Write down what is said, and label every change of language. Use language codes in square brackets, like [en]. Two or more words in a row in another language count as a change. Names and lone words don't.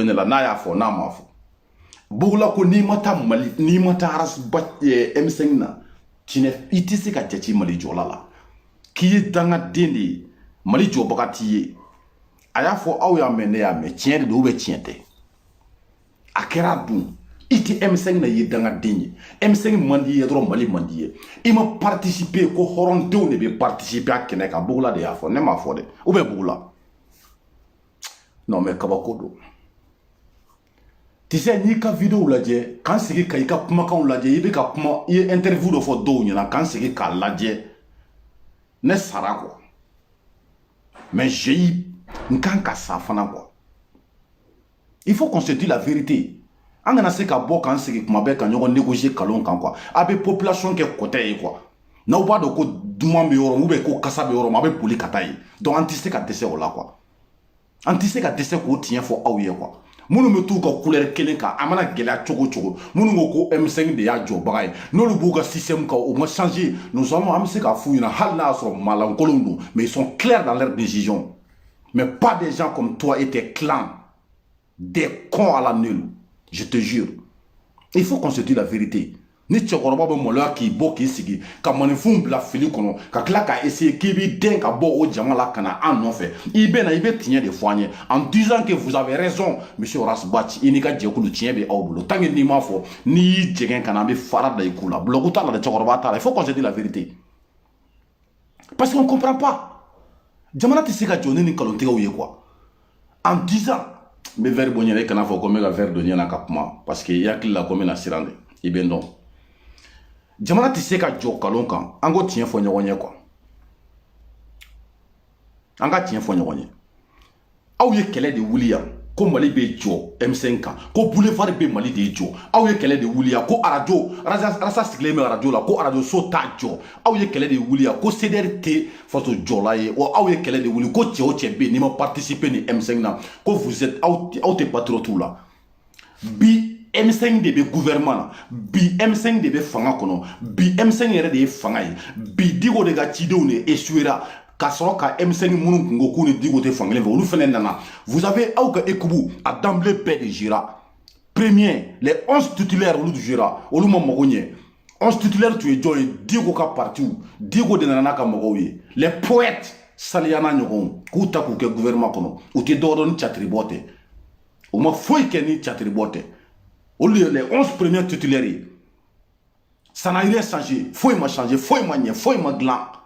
[bm] ne la n'a y'a fɔ n'a ma fɔ bugula ko n'i ma taa Mali n'i ma taa M5 na i tɛ se ka jate Mali jɔla la k'i ye dangaden de ye Mali jɔbaga t'i ye a y'a fɔ aw y'a mɛn ne y'a mɛn tiɲɛ de don tiɲɛ tɛ a kɛra dun i tɛ M5 na i ye dangaden ye M5 man di ye dɔrɔn Mali man di ye i ma participer ko hɔrɔndenw de bɛ participer a kɛnɛ kan bugula de y'a fɔ ne m'a fɔ dɛ bugula [fr] non mais [bm] kabako don [fr] tu sais [bm] n'i ka vidéo lajɛ k'an sigi ka i ka kumakanw lajɛ i bɛ ka kuma i ye interview dɔ fɔ dɔw ɲɛna k'an sigi k'a lajɛ ne sara [fr] quoi mais j'ai eu [bm] n kan ka sa fana [fr] quoi il faut qu'on se dise la vérité [bm] an kana se ka bɔ k'an sigi kuma bɛɛ ka ɲɔgɔn négocier kalon kan quoi a bɛ population kɛ kɔtɛ ye quoi n'aw b'a dɔn ko duman bɛ yɔrɔ min [fr] ou bien [bm] ko kasa bɛ yɔrɔ min a bɛ boli ka taa yen donc an tɛ se ka dɛsɛ o la quoi an tɛ se ka dɛsɛ k'o tiɲɛ fɔ aw ye quoi minnu bɛ t'u ka couleur kelen kan a mana gɛlɛya cogo o cogo minnu ko M5 de y'a jɔbaga ye n'olu b'u ka système kan o ma [fr] changer nous allons [bm] an bɛ se k'a f'u ɲɛna hali n'a y'a sɔrɔ maalankolonw don [fr] mais ils sont clairs dans leurs décisions mais pas des gens comme toi et tes clans des cons à la nulle je te jure il faut qu'on se dise la vérité [bm] ni cɛkɔrɔba bɛ maloya k'i bɔ k'i sigi ka maninfinw bila fili kɔnɔ ka tila k'a essayer k'i b'i den ka bɔ o jama la ka na an nɔfɛ i bɛ na i bɛ tiɲɛ de fɔ an ye [fr] en disant que vous avez raison monsieur [bm] Horace Bachi i n'i ka jɛkulu tiɲɛ bɛ aw bolo [fr] tant que [bm] n'i m'a fɔ n'i y'i jɛgɛn ka na an bɛ fara da i ku la bloc t'a la dɛ cɛkɔrɔba t'a la [fr] il faut qu'on se dise la vérité parce qu'on comprend pas [bm] jamana tɛ se ka jɔ ni nin nkalontigɛw ye [fr] quoi en disant [bm] n bɛ verre bɔ n yɛrɛ i kana fɔ ko n bɛ ka verre don n ɲɛna ka kuma parce que i hakili la ko n bɛna siran de i bɛ n dɔn jamana tɛ se ka jɔ kalon kan an ko tiɲɛ fɔ ɲɔgɔn ye quoi an ka tiɲɛ fɔ ɲɔgɔn ye aw ye kɛlɛ de wuli yan ko Mali bɛ jɔ M5 kan ko boulevard bɛ Mali de jɔ aw ye kɛlɛ de wuli yan ko radio Rasa sigilen bɛ radio la ko radio so t'a jɔ aw ye kɛlɛ de wuli yan ko CDR tɛ faso jɔla ye wa aw ye kɛlɛ de wuli ko cɛ o cɛ bɛ yen n'i ma participer ni M5 na ko [fr] vous êtes [bm] aw tɛ [fr] patriotes la [bm] bi M5 de bɛ gouvernement na bi M5 de bɛ fanga kɔnɔ bi M5 yɛrɛ de ye fanga ye bi Diko de ka cidenw de échouera ka sɔrɔ ka M5 minnu kun ko k'u ni Diko tɛ fankelen fɛ olu fɛnɛ nana [fr] vous avez [bm] aw ka [fr] équipe a d'emblée [bm] bɛɛ de jira [fr] premier les 11 titulaires [bm] olu jira olu ma mago ɲɛ 11 titulaires tun ye jɔn ye Diko ka parti Diko de nana n'a ka mɔgɔw ye [fr] les poètes [bm] saliyana ɲɔgɔnw k'u ta k'u kɛ gouvernement kɔnɔ u tɛ dɔwɛrɛ ni catiribɔ tɛ u ma foyi kɛ ni catiribɔ tɛ olu ye [fr] les 11 premiers titulaires ça n'a rien changé [bm] foyi ma changé foyi ma ɲɛ foyi ma dilan